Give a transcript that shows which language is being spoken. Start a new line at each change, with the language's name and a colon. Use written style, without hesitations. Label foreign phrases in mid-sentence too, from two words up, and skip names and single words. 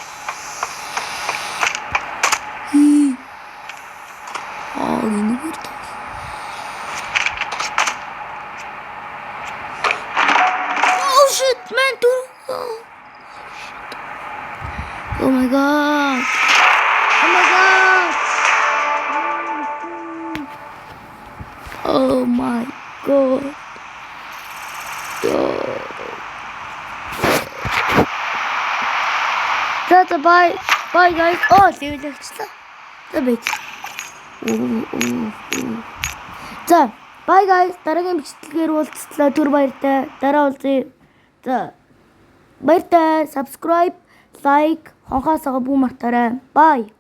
Mongolian: Энэгээр тав.
English: Oh shit, man. Oh my god. Oh my god. Bye guys. Oh, see you next time.
Mongolian: байж.
English: За, bye guys.
Mongolian: Дараагийн бичлэгээр уулзлаа. Түр баяртай. Дараа уулзъя. За. Баяртай.
English: Subscribe, like,
Mongolian: хонхоосоо бүү мартаарай. Bye.